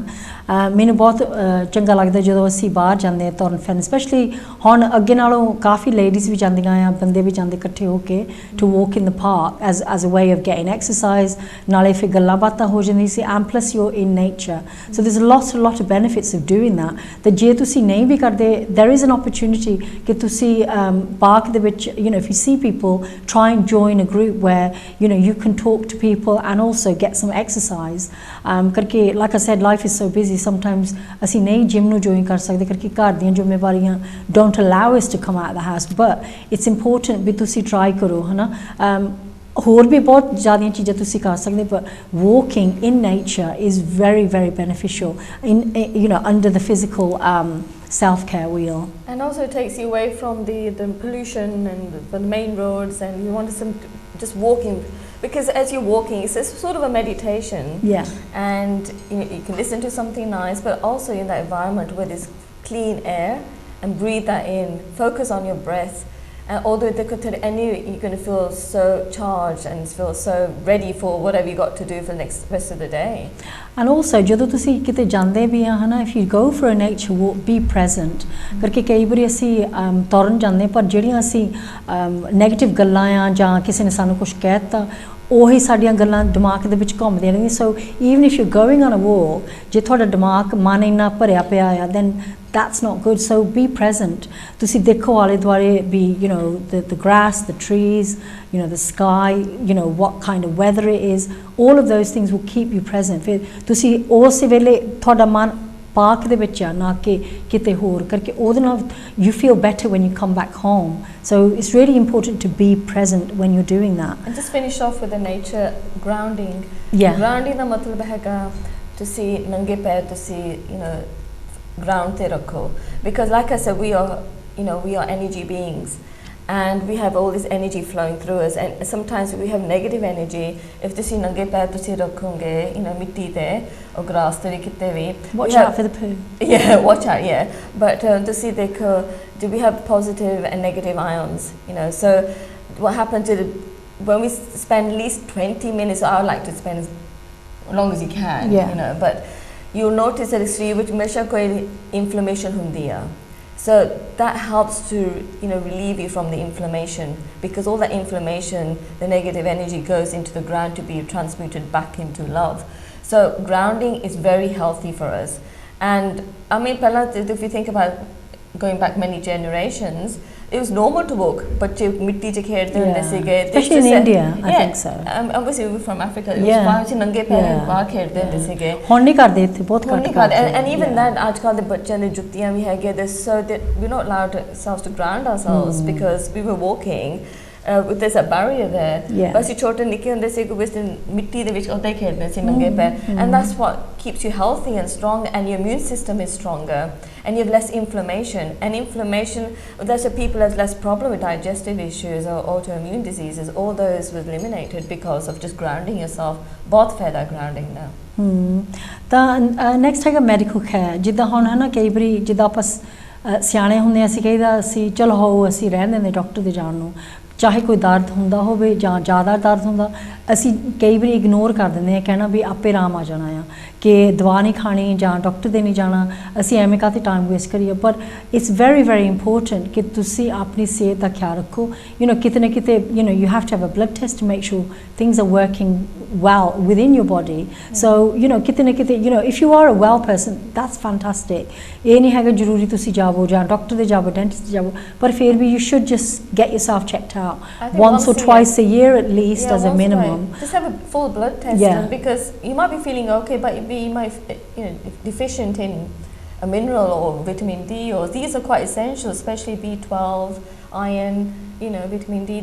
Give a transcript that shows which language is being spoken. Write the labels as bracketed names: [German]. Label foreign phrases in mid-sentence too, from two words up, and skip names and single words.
[Punjabi] ਮੈਨੂੰ ਬਹੁਤ ਚੰਗਾ ਲੱਗਦਾ ਜਦੋਂ ਅਸੀਂ ਬਾਹਰ ਜਾਂਦੇ ਹਾਂ ਤੁਰਨ ਫਿਰਨ, ਸਪੈਸ਼ਲੀ ਹੁਣ ਅੱਗੇ ਨਾਲੋਂ ਕਾਫੀ ਲੇਡੀਜ਼ ਵੀ ਜਾਂਦੀਆਂ ਆ, ਬੰਦੇ ਵੀ ਜਾਂਦੇ ਇਕੱਠੇ ਹੋ ਕੇ [English] to walk in the park as a way of getting exercise, [Punjabi] ਨਾਲੇ ਫਿਰ ਗੱਲਾਂ ਬਾਤਾਂ ਹੋ ਜਾਂਦੀ ਸੀ, [English] and plus you in nature. so there is lot of benefits of doing that. [Punjabi] ਤੇ ਜੇ ਤੁਸੀਂ ਨਹੀਂ ਵੀ ਕਰਦੇ, [English] there is an opportunity [Punjabi] ਕਿ ਤੁਸੀਂ ਪਾਰਕ ਦੇ ਵਿੱਚ [English] if you see people, try and join a group where you can talk to people and also get some exercise. Karke, like I said, life is so busy. [Punjabi] Sometimes ਅਸੀਂ ਨਹੀਂ ਜਿਮ ਨੂੰ ਜੁਆਇਨ ਕਰ ਸਕਦੇ ਕਰਕੇ ਘਰ ਦੀਆਂ ਜ਼ਿੰਮੇਵਾਰੀਆਂ [English] don't allow us to come out of the house, but it's important [Punjabi] ਵੀ ਤੁਸੀਂ try ਕਰੋ, ਹਨਾ. ਹੋਰ ਵੀ ਬਹੁਤ ਜ਼ਿਆਦੀਆਂ ਚੀਜ਼ਾਂ ਤੁਸੀਂ ਕਰ ਸਕਦੇ, [English] but walking in nature is very, very beneficial in under the physical self-care wheel. And also it takes you away from the pollution and the main roads, and you want some just walking, because as you're walking it's a sort of a meditation. Yeah. And you can listen to something nice, but also in that environment where there's clean air, and breathe that in, focus on your breath. And although you're going to feel so charged and feel so ready for whatever you got to do for the rest of the day. And also [Punjabi] ਜਦੋਂ ਤੁਸੀਂ ਕਿਤੇ ਜਾਂਦੇ ਵੀ ਆ, ਹਨਾ, [English] if you go for a nature walk, be present. [Punjabi] ਕਰਕੇ ਕਈ ਵਾਰੀ ਅਸੀਂ ਤੁਰਨ ਜਾਂਦੇ, ਪਰ ਜਿਹੜੀਆਂ ਅਸੀਂ ਨੈਗੇਟਿਵ ਗੱਲਾਂ ਆ ਜਾਂ ਕਿਸੇ ਨੇ ਸਾਨੂੰ ਕੁਝ ਕਹਿ ਦਿੱਤਾ, ਉਹੀ ਸਾਡੀਆਂ ਗੱਲਾਂ ਦਿਮਾਗ ਦੇ ਵਿੱਚ ਘੁੰਮਦੀਆਂ ਰਹਿੰਦੀਆਂ. [English] so even if you going on a walk, [Punjabi] ਜੇ ਤੁਹਾਡਾ ਦਿਮਾਗ ਮਨ ਇੰਨਾ ਭਰਿਆ ਪਿਆ ਆ, [English] then that's not good. So be present. [Punjabi] ਤੁਸੀਂ ਦੇਖੋ ਆਲੇ ਦੁਆਲੇ ਵੀ, [English] the grass, the trees, the sky, what kind of weather it is. All of those things will keep you present. [Punjabi] ਫਿਰ ਤੁਸੀਂ ਉਸ ਵੇਲੇ ਤੁਹਾਡਾ ਮਨ ਪਾਰਕ ਦੇ ਵਿੱਚ ਆ, ਨਾ ਕਿ ਕਿਤੇ ਹੋਰ, ਕਰਕੇ ਉਹਦੇ ਨਾਲ [English] you feel better when you come back home. So it's really important to be present when you're doing that. And just finish off with the nature grounding. Yeah. [Punjabi] Grounding ਦਾ ਮਤਲਬ ਹੈਗਾ ਤੁਸੀਂ ਨੰਗੇ ਪੈਰ ਤੁਸੀਂ ground te rakho, [English] because like I said, we are energy beings, and we have all this energy flowing through us, and sometimes we have negative energy. [Punjabi] If ਤੁਸੀਂ ਨੰਗੇ ਪੈਰ ਤੁਸੀਂ ਰੱਖੋਗੇ ਮਿੱਟੀ ਤੇ [English] or grass [Punjabi] ਤੇ ਕਿਤੇ ਵੀ, [English] watch out for the poo. Yeah, watch out, yeah. [Punjabi] But ਤੁਸੀਂ ਦੇਖੋ, [English] do we have positive and negative ions, so what happens when we spend at least 20 minutes, I would like to spend as long as you can, but you'll notice that it's [Punjabi] ਵਿੱਚ ਹਮੇਸ਼ਾ ਕੋਈ [English] inflammation [Punjabi] ਹੁੰਦੀ ਆ. [English] So that helps to relieve you from the inflammation, because all that inflammation, the negative energy, goes into the ground to be transmuted back into love. So grounding is very healthy for us. And I mean, if you think about going back many generations, it was normal to walk, but [Punjabi] ਮਿੱਟੀ 'ਚ ਖੇਡਦੇ ਹੁੰਦੇ ਸੀਗੇ, [English] especially in India. I think so. Obviously we're from Africa. It was why [Punjabi] ਨੰਗੇ ਪੈਰ ਬਾਹਰ ਖੇਡਦੇ ਹੁੰਦੇ ਸੀਗੇ. ਹੁਣ ਨਹੀਂ ਕਰਦੇ ਇੱਥੇ, ਬਹੁਤ ਘੱਟ ਕਰਦੇ. [English] And even then, [Punjabi] ਅੱਜ ਕੱਲ੍ਹ ਦੇ ਬੱਚਿਆਂ ਦੇ ਜੁੱਤੀਆਂ ਵੀ ਹੈਗੇ, [English] we're not allowed ourselves to ground ourselves because we were walking. There's a barrier there. [Punjabi] But ਅਸੀਂ ਛੋਟੇ ਨਿੱਕੇ ਹੁੰਦੇ ਸੀ ਕਿ ਮਿੱਟੀ ਦੇ ਵਿੱਚ ਉੱਦਾਂ ਹੀ ਖੇਡਦੇ ਸੀ ਨੰਗੇ ਪੈਰ, [English] and that's what keeps you healthy and strong, and your immune system is stronger, and you have less inflammation. And inflammation, that's why people have less problem with digestive issues or autoimmune diseases. All those were eliminated because of just grounding yourself. [Punjabi] ਬਹੁਤ ਫਾਇਦਾ grounding ਦਾ. ਤਾਂ ਨੈਕਸਟ ਹੈਗਾ [English] medical care. [Punjabi] ਜਿੱਦਾਂ ਹੁਣ ਹੈ ਨਾ, ਕਈ ਵਾਰੀ ਜਿੱਦਾਂ ਆਪਾਂ ਸਿਆਣੇ ਹੁੰਦੇ ਅਸੀਂ ਕਹੀਦਾ ਅਸੀਂ ਚਲੋ ਅਸੀਂ ਰਹਿਣ ਦਿੰਦੇ ਡਾਕਟਰ ਦੇ ਜਾਣ ਨੂੰ, ਚਾਹੇ ਕੋਈ ਦਰਦ ਹੁੰਦਾ ਹੋਵੇ ਜਾਂ ਜ਼ਿਆਦਾ ਦਰਦ ਹੁੰਦਾ, ਅਸੀਂ ਕਈ ਵਾਰੀ ਇਗਨੋਰ ਕਰ ਦਿੰਦੇ ਹਾਂ, ਕਹਿਣਾ ਵੀ ਆਪੇ ਆਰਾਮ ਆ ਜਾਣਾ ਆ, ਕਿ ਦਵਾ ਨਹੀਂ ਖਾਣੀ ਜਾਂ ਡਾਕਟਰ ਦੇ ਨਹੀਂ ਜਾਣਾ, ਅਸੀਂ ਐਵੇਂ ਕਾਹਤੇ [English] time waste [Punjabi] ਕਰੀਏ। ਪਰ [English] it's very very important [Punjabi] ਕਿ ਤੁਸੀਂ ਆਪਣੀ ਸਿਹਤ ਦਾ ਖਿਆਲ ਰੱਖੋ। ਕਿਤੇ ਨਾ ਕਿਤੇ [English] you have to have a blood test to make sure things are working well within your body. So [Punjabi] ਕਿਤੇ ਨਾ ਕਿਤੇ [English] if you are a well person, that's fantastic. [Punjabi] ਇਹ ਨਹੀਂ ਹੈਗਾ ਜ਼ਰੂਰੀ ਤੁਸੀਂ ਜਾਵੋ ਜਾਂ ਡਾਕਟਰ ਦੇ ਜਾਵੋ, ਡੈਂਟਿਸਟ ਜਾਵੋ, ਪਰ ਫਿਰ ਵੀ [English] you should just get yourself checked out once or twice a year at least, as a minimum. Just have a full blood test done, because you might be feeling okay, but you might deficient in a mineral or vitamin D, or these are quite essential, especially B12, iron, vitamin D.